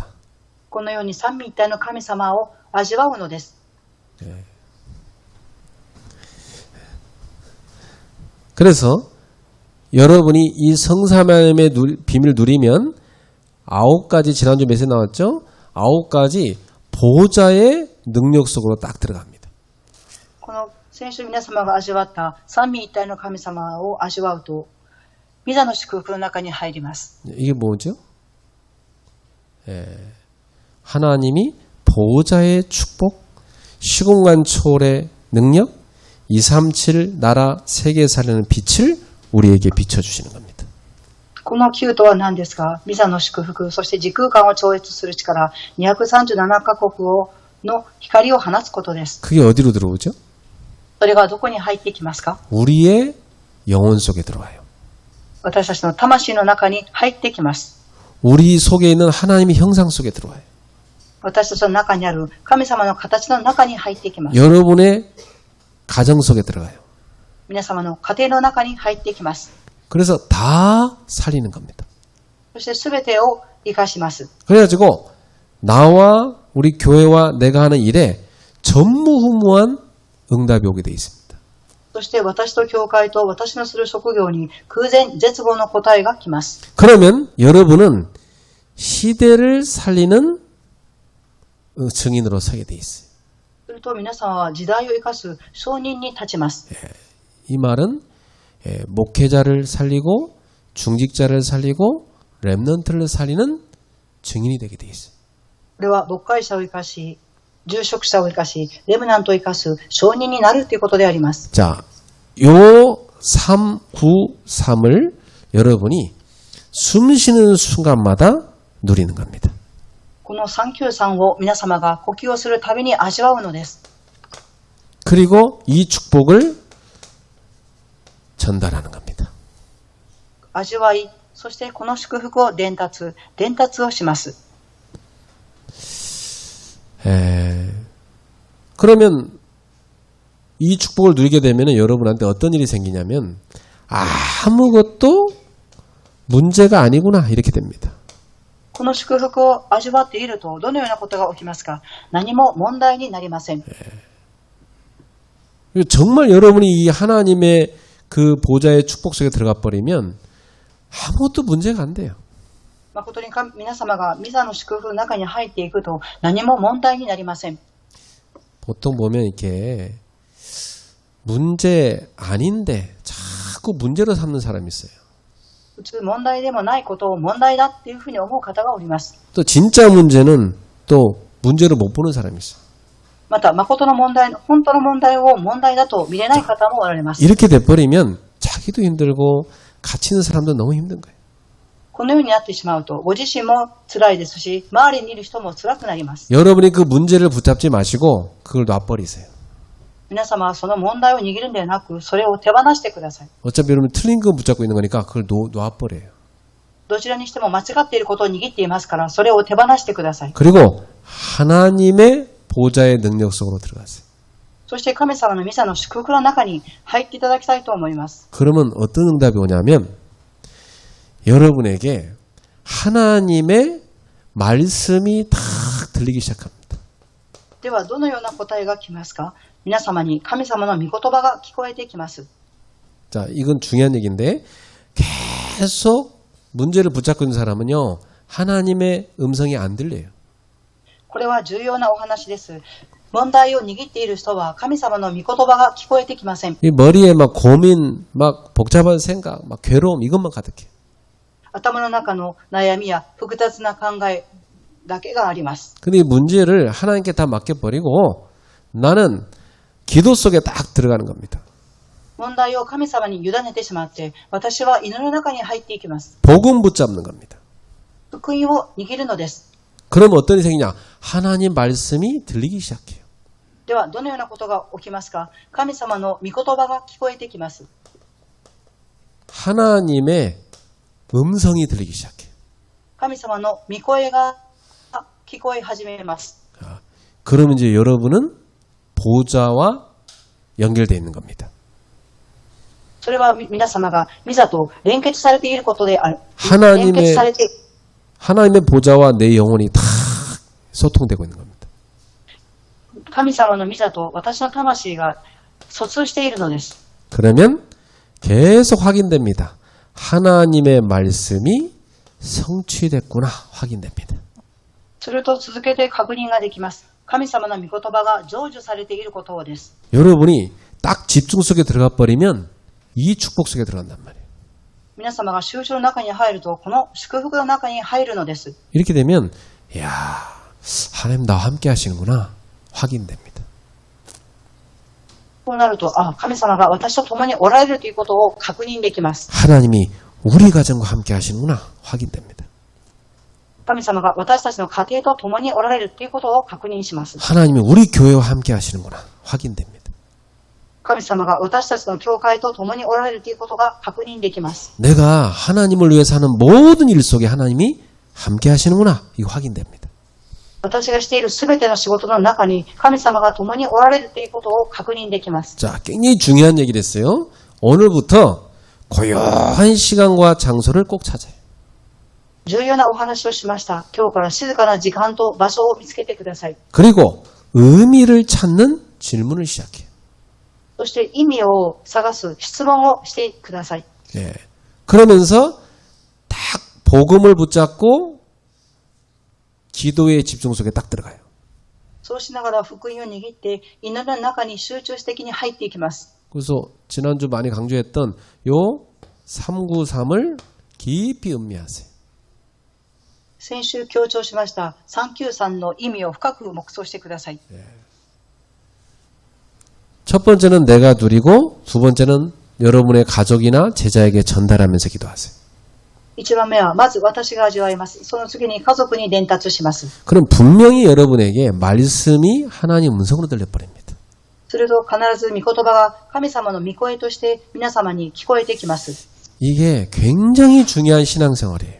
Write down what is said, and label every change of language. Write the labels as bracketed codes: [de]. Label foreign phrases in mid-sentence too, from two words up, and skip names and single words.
[ja] このように三位一体の神様を味わうのです。 [ko] 그래서 여러분이 이 성삼위 하나님의 비밀을 누리면 9가지 지난주 메시지 나왔죠? 9가지 보좌의 능력 속으로 딱 들어갑니다. [ja] この先週皆様が味わった三位一体の神様を味わうと、御座の祝福の中に入ります。 [ko] 이게 뭐죠? 하나님이 보좌의 축복, 시공간 초월의 능력, 237 나라 세계 살리는 빛을 우리에게 비춰주시는 겁니다. [ja] この9とは何ですか？御座の祝福、そして時空間を超越する力、237カ国の光を放つことです。 [ko] 그게 어디로 들어오죠? [ja] それがどこに入ってきますか？ [ko] 우리의 영혼 속에 들어와요. [ja] 私たちの魂の中に入ってきます。 [ko] 우리 속에 있는 하나님의 형상 속에 들어와요. [ja] 私たちの中にある神様の形の中に入ってきます。 [ko] 여러분의 가정 속에 들어가요. [ja] 皆様の家庭の中に入ってきます。 [ko] 그래서 다 살리는 겁니다. [ja] そして全てを生かします。 [ko] 그래가지고 나와 우리 교회와 내가 하는 일에 전무후무한 응답이 오게 돼 있습니다. [ja] そして私と教会と私のする職業に空前絶後の答えが来ます。 [ko] 그러면 여러분은 시대를 살리는 증인으로 서게 돼 있어요. [ja] すると皆さんは時代を生かす証人に立ちます。 [ko] 이 말은 목회자를 살리고 중직자를 살리고 렘넌트를 살리는 증인이 되게 돼 있어요. [ja] これは牧会者を生かし、住職者を生かし、レムナントを生かす証人になるということであります。 [ko] 자, 요 393을 여러분이 숨 쉬는 순간마다 누리는 겁니다. [ja] この393を皆様が呼吸をするたびに味わうのです。 [ko] 그리고 이 축복을 전달하는 겁니다. [ja] 味わい、そしてこの祝福を伝達をします。 [ko] 그러면 이 축복을 누리게 되면 여러분한테 어떤 일이 생기냐면 아무것도 문제가 아니구나 이렇게 됩니다. [ja] この祝福を味わっているとどのようなことが起きますか？何も問題になりません。 [ko] 정말 여러분이 이 하나님의 그 보좌의 축복 속에 들어가 버리면 아무것도 문제가 안 돼요. [ja] 誠に皆様が御座の祝福の中に入っていくと何も問題になりません。 [ko] 보통 보면 이렇게 문제 아닌데 자꾸 문제로 삼는 사람이 있어요. [ja] 普通問題でもないことを問題だっていうふうに思う方がおります。 [ko] 또 진짜 문제는 또 문제로 못 보는 사람이 있어요. [ja] また誠の問題、本当の問題を問題だと見れない方もおられます。 [ko] 이렇게 돼버리면 자기도 힘들고 같이 있는 사람도 너무 힘든 거예요. [ja] このようになってしまうとご自身も辛いですし、周りにいる人も辛くなります。 [ko] 여러분이 그 문제를 붙잡지 마시고 그걸 놔버리세요. [ja] 皆様はその問題を握るんではなく、それを手放してください。 [ko] 어차피 여러분 틀린 거 붙잡고 있는 거니까 그걸 놔버려요. [ja] どちらにしても間違っていることを握っていますから、それを手放してください。 [ko] 그리고 하나님의 보좌의 능력 속으로 들어가세요. [ja] そして神様の御座の祝福の中に入っていただきたいと思います。 [ko] 그러면 어떤 응답이 오냐면 여러분에게 하나님의 말씀이 딱 들리기 시작합니다. [ja] ではどのような答えが来ますか？皆様に神様の御言葉が聞こえてきます。 [ko] 자, 이건 중요한 얘기인데 계속 문제를 붙잡고 있는 사람은요. 하나님의 음성이 안 들려요. [ja] これは重要なお話です。問題を握っている人は神様の御言葉が聞こえてきません。 [ko] 이 머리에 막 고민, 막 복잡한 생각, 막 괴로움 이것만 가득해. [ja] 頭の中の悩みや複雑な考えだけがあります。 [ko] 근데 이 문제를 하나님께 다 맡겨버리고 나는 기도 속에 딱 들어가는 겁니다. [ja] 問題を神様に委ねてしまって、私は祈りの中に入っていきます。 [ko] 복음 붙잡는 겁니다. [ja] 福音を握るのです。 [ko] 그러면 어떤 일이 생기냐? 하나님 말씀이 들리기 시작해요. [ja] ではどのようなことが起きますか？神様の御言葉が聞こえてきます。 [ko] 하나님의 음성이 들리기 시작해요. [ja] 神様の御声が聞こえ始めます。 [ko] 그러면 이제 여러분은 보좌와 연결되어 있는 겁니다. [ja] それは皆様が御座と連結されていることである。連結 [ko] 하나님의 [ja] されて、 [ko] 하나님의 보좌와 내 영혼이 다 소통되고 있는 겁니다. [ja] 神様の御座と私の魂が疎通しているのです。 [ko] 그러면 계속 확인됩니다. 하나님의 말씀이 성취됐구나 확인됩니다. [ja] すると続けて確認ができます。神様の御言葉が成就されていることです。 [ko] 여러분이 딱 집중 속에 들어가 버리면 이 축복 속에 들어간단 말이에요. [ja] 皆様が集中の中に入ると、この祝福の中に入るのです。 [ko] 이렇게 되면 야 하나님 나와 함께 하시는구나 확인됩니다. [ja] こうなると、神様が私と共におられるということを確認できます。 [ko] 하나님이 우리 가정과 함께 하시는구나 확인됩니다. [ja] 神様が私たちの家庭と共におられるということを確認します。 [ko] 하나님이 우리 교회와 함께 하시는구나 확인됩니다. [ja] 神様が私たちの教会と共におられるということが確認できます。 [ko] 내가 하나님을 위해서 하는 모든 일 속에 하나님이 함께 하시는구나 이거 확인됩니다. [ja] 私がしているすべての仕事の中に神様が共におられるということを確認できます。 [ko] 자, 굉장히 중요한 얘기를 했어요. 오늘부터 고요한 시간과 장소를 꼭 찾아요. [ja] 重要なお話をしました。今日から静かな時間と場所を見つけてください。 [ko] 그리고 의미를 찾는 질문을 시작해요. [ja] そして意味を探す質問をしてください。 [ko] 예. 그러면서 딱 복음을 붙잡고 기도의 집중 속에 딱 들어가요. [ja] そうしながら福音を握って祈りの中に集中的に入っていきます。 [ko] 그래서 지난주 많이 강조했던 요 393을 깊이 음미하세요. [ja] 先週強調しました393の意味を深く黙想してください。 [ko] 첫 번째는 내가 누리고 두 번째는 여러분의 가족이나 제자에게 전달하면서 기도하세요. [ja] 1 番目はまず私が味わいます。その次に家族に伝達します。 [ko] 그럼 분명히 여러분에게 말씀이 하나님 음성으로 들려버립니다. [ja] すると必ず御言葉が神様の御声として皆様に聞こえてきます。 [ko] 이게 굉장히 중요한 신앙생활이에요.